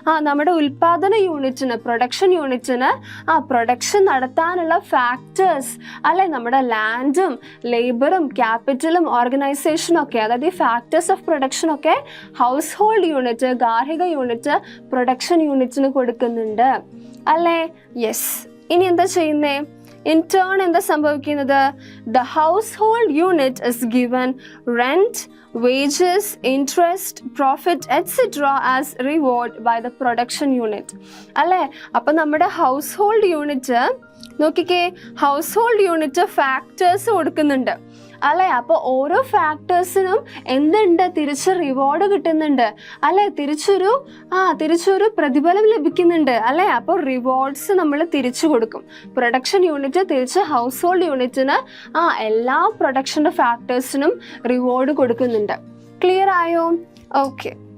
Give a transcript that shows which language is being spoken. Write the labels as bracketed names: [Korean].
[Malayalam] നമ്മുടെ ഉൽപാദന യൂണിറ്റിന്, പ്രൊഡക്ഷൻ യൂണിറ്റിന് പ്രൊഡക്ഷൻ നടത്താനുള്ള ഫാക്ടേഴ്സ് അല്ലേ, നമ്മുടെ ലാൻഡും ലേബറും ക്യാപിറ്റലും ഓർഗനൈസേഷനും ഒക്കെ, അതായത് ഈ ഫാക്ടേഴ്സ് ഓഫ് പ്രൊഡക്ഷൻ ഒക്കെ ഹൗസ് ഹോൾഡ് യൂണിറ്റ്, ഗാർഹിക യൂണിറ്റ് പ്രൊഡക്ഷൻ യൂണിറ്റിന് കൊടുക്കുന്നുണ്ട് അല്ലേ. യെസ്. ഇനി എന്താ ചെയ്യുന്നേ? [English] In turn [Malayalam] എന്താ സംഭവിക്കുന്നത്? [English] The household unit is given rent, wages, interest, profit, etc. as reward by the production unit അല്ലേ. [Malayalam] അപ്പം നമ്മുടെ ഹൗസ് ഹോൾഡ് യൂണിറ്റ് നോക്കിക്കേ, ഹൗസ് ഹോൾഡ് യൂണിറ്റ് ഫാക്ടേഴ്സ് കൊടുക്കുന്നുണ്ട് അല്ലേ. അപ്പോൾ ഓരോ ഫാക്ടേഴ്സിനും എന്തുണ്ട്? തിരിച്ച് റിവാർഡ് കിട്ടുന്നുണ്ട് അല്ലേ, തിരിച്ചൊരു പ്രതിഫലം ലഭിക്കുന്നുണ്ട് അല്ലേ. അപ്പോൾ റിവാർഡ്സ് നമ്മൾ തിരിച്ചു കൊടുക്കും. പ്രൊഡക്ഷൻ യൂണിറ്റ് തിരിച്ച് ഹൗസ് ഹോൾഡ് യൂണിറ്റിന് എല്ലാ പ്രൊഡക്ഷൻ്റെ ഫാക്ടേഴ്സിനും റിവാർഡ് കൊടുക്കുന്നുണ്ട്. ക്ലിയർ ആയോ? ഓക്കെ.